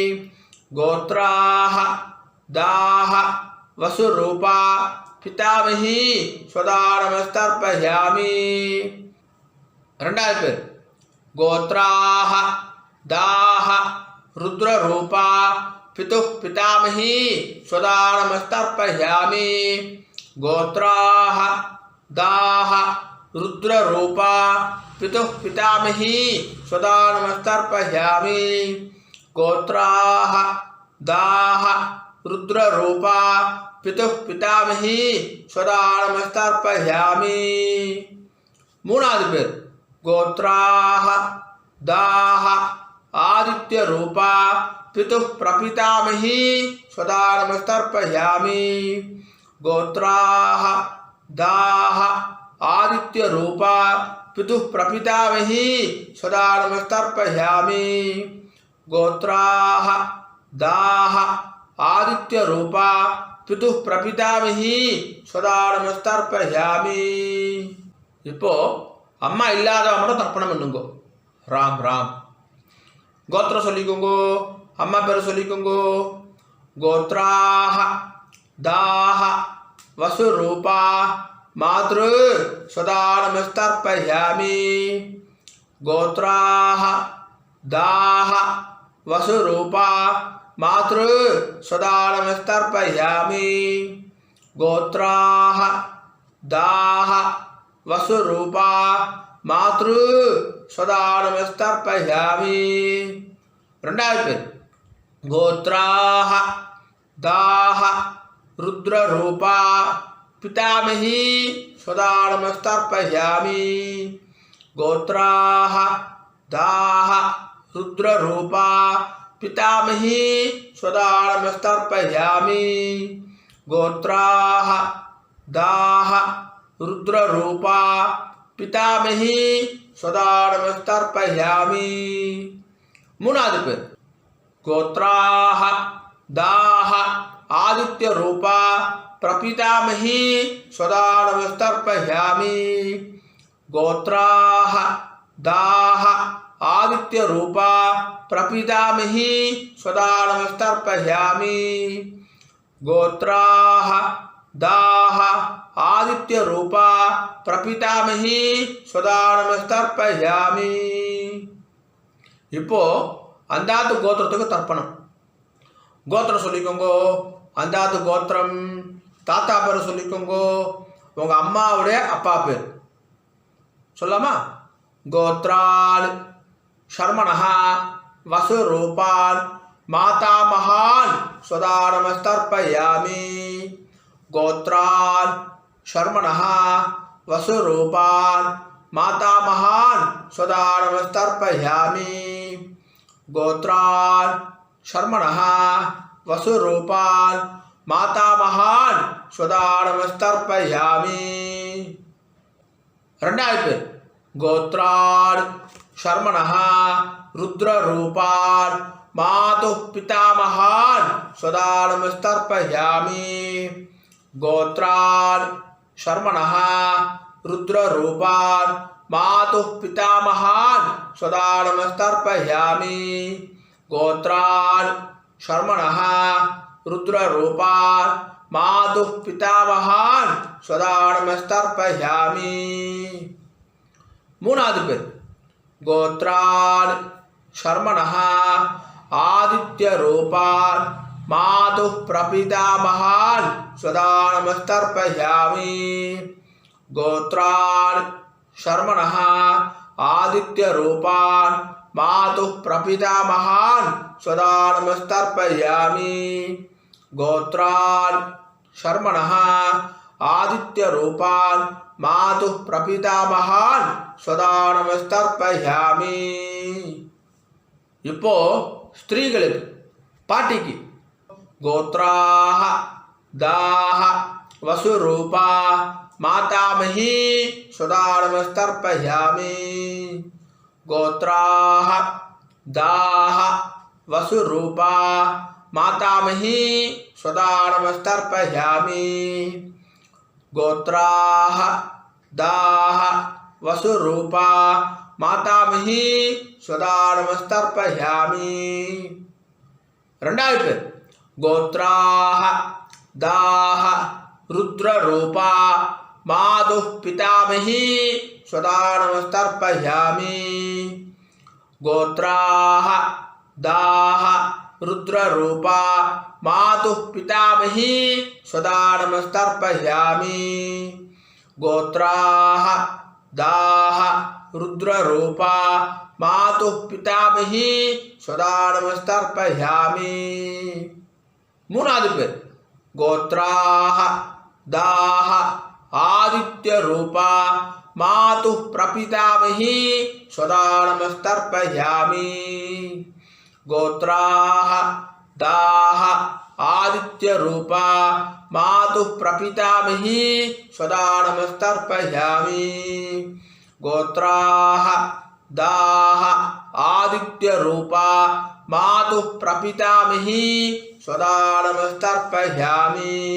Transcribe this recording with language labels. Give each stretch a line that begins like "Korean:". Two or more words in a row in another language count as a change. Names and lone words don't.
Sanskrit: गोत्राः दाः वसुरूपा पितामही स्वधानमस्तर्पयामि.
Tamil: 2வது பேர்
Sanskrit: गोत्राः दाः रुद्ररूपा पितुः पितामही स्वधानमस्तर्पयामि. கோத்ராஹ दाह रुद्ररूपा पितुः पितामही स्वदा नमस्तर्पयामि गोत्राः दाह रुद्ररूपा पितुः पितामही स्वदा नमस्तर्पयामि
Tamil: மூணாவது பேர்
Sanskrit: गोत्राः दाह आदित्य रूपा पितुः प्रपितामही स्वदा नमस्तर्पयामि गोत्राः दाह आदित्य रूपा पितुः प्रपितामही स्वदा नमस्तर्पयामि गोत्राः दाह आदित्य रूपा पितुः प्रपितामही स्वदा नमस्तर्पयामि
Tamil: இப்போ அம்மா இல்லாதவங்க மட்டும் தர்ப்பணம் பண்ணுங்க. ராம் ராம். கோத்திரம் சொல்லிக்கோங்க, அம்மா பேர் சொல்லிக்கோங்க.
Sanskrit: गोत्राः दाः वसुरूपा मातृ सदा नमस्तर्पयामि गोत्राः दाः वसुरूपा मातृ सदा नमस्तर्पयामि गोत्राः दाह वसुरूपा मातृ सदा नमस्तर्पयामि
Tamil: ரெண்டாவது பேர்
Sanskrit: गोत्राः दाह रुद्ररूपा पितामही सदा नमस्तर्पयामि गोत्राः दाह रुद्ररूपा पितामही सदा नमस्तर्पयामि गोत्राः दाह रुद्ररूपा पितामही सदा नमस्तर्पयामि
Tamil: மூணாவது பேர்
Sanskrit: गोत्राः दाह आदित्य रूपा प्रपितामही सदा नमस्तर्पयामि गोत्राः दाह आदित्य रूपा प्रपितामही सदा नमस्तर्पयामि गोत्राः दाह आदित्य रूपा प्रपितामही सदा नमस्तर्पयामि
Tamil: இப்போ அந்தாத்து கோத்திரத்துக்கு தர்ப்பணம். கோத்திரம் சொல்லிக்கோங்க, அந்தாத்து கோத்திரம். தாத்தா பேர் சொல்லிக்கோங்க, உங்க அம்மாவுடைய அப்பா பேர் சொல்லாமா?
Sanskrit: गोत्रान् शर्मणः वसुरूपान् मातामहान् सदा नमस्तर्पयामि गोत्रान् शर्मणः वसुरूपान् मातामहान् सदा नमस्तर्पयामि गोत्रान् शर्मणः वसुरूपान् मातामहान् सदा नमस्तर्पयामि
Tamil: ரெண்டாவது பேர்
Sanskrit: गोत्रान् शर्मणः रुद्ररूपान् मातुः पितामहान् सदा नमस्तर्पयामि गोत्रान् शर्मणः रुद्ररूपान् मातुः पितामहान् सदा नमस्तर्पयामि गोत्रान् शर्मणः रुद्ररूपान् मातुः पितामहान् सदा नमस्तर्पयामि
Tamil: மூணாவது பேர்
Sanskrit: गोत्रान् शर्मणः आदित्य रूपान् मातुः प्रपितामहान् सदा नमस्तर्पयामि गोत्रान् शर्मणः आदित्य रूपान् मातुः प्रपितामहान् सदा नमस्तर्पयामि गोत्रान् शर्मणः आदित्य रूपान् मातुः प्रपितामहान् सदा नमस्तर्पयामि
Tamil: இப்போ ஸ்திரீகளுக்கு பாட்டிக்கு
Sanskrit: गोत्राः दाह वसुरूपा मातामही सदा नमस्तर्पयामि गोत्राः दाह वसुरूपा मातामही सदा नमस्तर्पयामि गोत्राः दाह वसुरूपा मातामही सदा नमस्तर्पयामि
Tamil: ரெண்டாவது பேர்
Sanskrit: गोत्राः दाह रुद्ररूपा मातुः पितामही सदा नमस्तर्पयामि गोत्राः दाह रुद्ररूपा मातुः पितामही सदा नमस्तर्पयामि गोत्राः दाः रुद्ररूपा मातुः पितामही सदा नमस्तर्पयामि
Tamil: மூணாவது பேர்
Sanskrit: गोत्राः दाः आदित्यरूपा मातुः प्रपितामही सदा नमस्तर्पयामि गोत्राः दाः आदित्यरूपा मातुः प्रपितामही सदा नमस्तर्पयामि गोत्राः दाः आदित्यरूपा मातुः प्रपितामही सदा नमस्तर्पयामि